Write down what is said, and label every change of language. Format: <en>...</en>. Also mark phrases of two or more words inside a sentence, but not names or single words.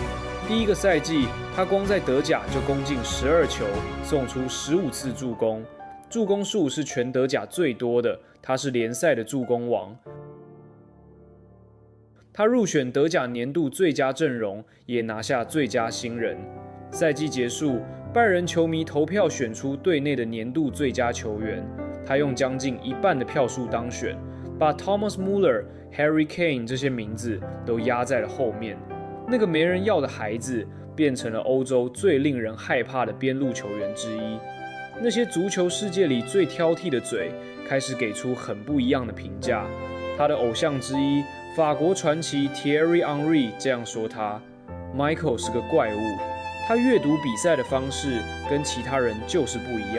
<zh>第一個賽季，他光在德甲就攻進12球，送出15次助攻，助攻數是全德甲最多的，他是聯賽的助攻王。他入選德甲年度最佳陣容，也拿下最佳新人。賽季結束，拜仁球迷投票選出隊內的年度最佳球員，他用將近1半的票數當選，把 Thomas Müller、Harry Kane 這些名字都壓在了後面。那個沒人要的孩子，變成了歐洲最令人害怕的邊路球員之一。那些足球世界裡最挑剔的嘴，開始給出很不一樣的評價。他的偶像之一，法國傳奇 Thierry Henry 這樣說他 ：Michael 是個怪物，他閱讀比賽的方式跟其他人就是不一樣。</zh>